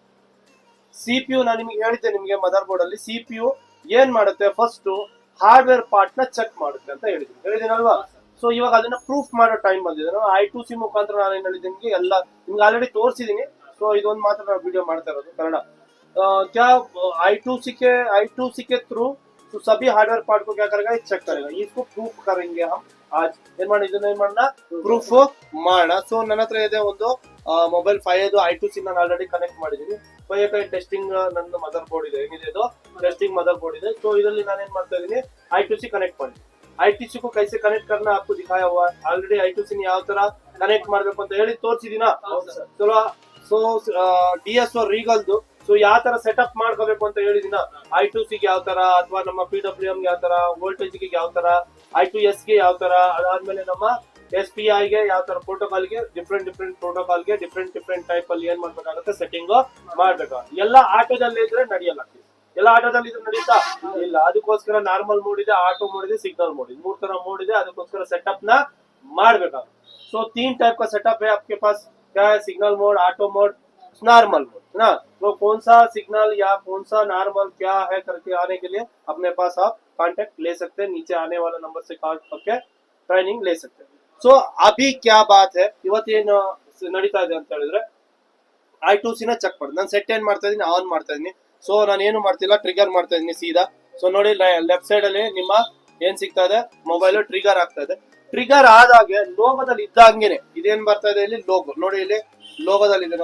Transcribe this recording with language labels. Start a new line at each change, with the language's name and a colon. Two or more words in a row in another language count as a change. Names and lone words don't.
Kannada: CPU ನಾನು ನಿಮಗೆ ಹೇಳಿದ್ದೆ, ನಿಮಗೆ
English: mother board
Kannada: ಅಲ್ಲಿ CPU ಏನ್ ಮಾಡುತ್ತೆ, ಫಸ್ಟ್
English: hardware part
Kannada: ನ ಚೆಕ್ ಮಾಡುತ್ತೆ ಅಂತ ಹೇಳಿದ್ದೀನಲ್ವಾ? ಸೊ ಇವಾಗ ಅದನ್ನ ಪ್ರೂಫ್ ಮಾಡೋ ಟೈಮ್ ಬಂದಿದೆ. I2C ಮುಖಾಂತರ ನಾನು ಏನ್ ಹೇಳಿದ್ದೀನಿ ನಿಮ್ಗೆ ಎಲ್ಲ ನಿಮ್ಗೆ ಆಲ್ರೆಡಿ ತೋರಿಸಿದೀನಿ. ಸೊ ಇದೊಂದು ಮಾತ್ರ ನಾವು ವಿಡಿಯೋ ಮಾಡ್ತಾ ಇರೋದು, ಕನ್ನಡ.
Hindi: क्या I2C के थ्रू तो सभी
English: hardware part
Hindi: को क्या करेगा, चेक करेगा. इसको प्रूफ करेंगे हम आज.
Kannada: ಏನ್ ಮಾಡಿ ಇದನ್ನ ಏನ್ ಮಾಡೋಣ, ಪ್ರೂಫ್ ಮಾಡೋಣ. ಸೊ ನನ್ನ ಹತ್ರ ಇದೆ ಒಂದು ಮೊಬೈಲ್ 5 I2C ನಾನು ಆಲ್ರೆಡಿ ಕನೆಕ್ಟ್ ಮಾಡಿದೀನಿ. ಟೆಸ್ಟಿಂಗ್ ನನ್ನ
English: mother board
Kannada: ಇದೆ, ಹೇಗಿದೆ ಇದು
English: testing mother board
Kannada: ಇದೆ. ಸೊ ಇದರಲ್ಲಿ ನಾನು ಏನ್ ಮಾಡ್ತಾ ಇದೀನಿ, I2C ಕನೆಕ್ಟ್ ಮಾಡಿದ್ದೀನಿ.
Hindi: I2C को कैसे कनेक्ट करना आपको दिखाया हुआ है ऑलरेडी.
Kannada: I2C ನ ಯಾವ ತರ ಕನೆಕ್ಟ್ ಮಾಡ್ಬೇಕು ಅಂತ ಹೇಳಿ ತೋರಿಸಿದೀನಾ? ಚಲೋ. ಸೊ DSO ರೀಗಲ್ದು ಸೊ ಯಾವ ತರ ಸೆಟಪ್ ಮಾಡ್ಕೋಬೇಕು ಅಂತ ಹೇಳಿದಿನ. I2C ಗೆ ಯಾವ ತರ, ಅಥವಾ ನಮ್ಮ PWM ಯಾವ ತರ, ವೋಲ್ಟೇಜ್ ಗೆ ಯಾವ ತರ, I2S ಗೆ ಯಾವ ತರ, ಅದಾದ್ಮೇಲೆ ನಮ್ಮ SPI ಗೆ ಯಾವ ತರ, ಪ್ರೋಟೋಕಾಲ್ ಗೆ
English: different protocol
Kannada: ಗೆ
English: different type
Kannada: ಅಲ್ಲಿ ಏನ್ ಮಾಡ್ಬೇಕಾಗುತ್ತೆ, ಸೆಟ್ಟಿಂಗ್ ಮಾಡ್ಬೇಕು. ಎಲ್ಲ ಆಟೋದಲ್ಲಿ ಇದ್ರೆ ನಡೆಯಲ್ಲ. ಎಲ್ಲ ಆಟೋದಲ್ಲಿ ಇದ್ರೆ ನಡೀತಾ ಇಲ್ಲ. ಅದಕ್ಕೋಸ್ಕರ
English: normal mode
Kannada: ಇದೆ,
English: auto mode
Kannada: ಇದೆ,
English: signal mode
Kannada: ಇದೆ, 3 ತರ ಮೋಡ್ ಇದೆ. ಅದಕ್ಕೋಸ್ಕರ ಸೆಟಪ್ ನ ಮಾಡ್ಬೇಕಾಗುತ್ತೆ.
Hindi: सो 3 टाइप का सेटअप है आपके पास. क्या है,
English: signal mode, auto mode, normal mode,
Hindi: है ना? तो कौन सा सिग्नल या कौन सा नॉर्मल क्या है करके आने के लिए अपने पास आप कांटेक्ट ले सकते हैं. नीचे आने वाला नंबर से कॉल करके ट्रेनिंग ले सकते हैं. सो अभी क्या बात है,
Kannada: ಇವತ್ತೇನು ನಡೀತಾ ಇದೆ ಅಂತ ಹೇಳಿದ್ರೆ I2C ನ ಚೆಕ್ ಮಾಡಿ ನಾನು ಸೆಟ್ ಏನ್ ಮಾಡ್ತಾ ಇದೀನಿ, ಆನ್ ಮಾಡ್ತಾ ಇದೀನಿ. ಸೊ ನಾನು ಏನು ಮಾಡ್ತಿಲ್ಲ, ಟ್ರಿಗರ್ ಮಾಡ್ತಾ ಇದೀನಿ ಸೀದಾ. ಸೊ ನೋಡಿ
English: left side
Kannada: ಅಲ್ಲಿ ನಿಮ್ಮ ಏನ್ ಸಿಗ್ತಾ ಇದೆ,
English: mobile trigger
Kannada: ಆಗ್ತಾ ಇದೆ. ಟ್ರಿಗರ್ ಆದಾಗೆ ಲೋಗೋದಲ್ಲಿ ಇದ್ದಂಗೆನೆ ಇದೇನ್ ಬರ್ತಾ ಇದೆ, ಇಲ್ಲಿ ಲೋಗೋ ನೋಡಿ, ಇಲ್ಲಿ ಲೋಗೋದಲ್ಲಿ ಇದೆ.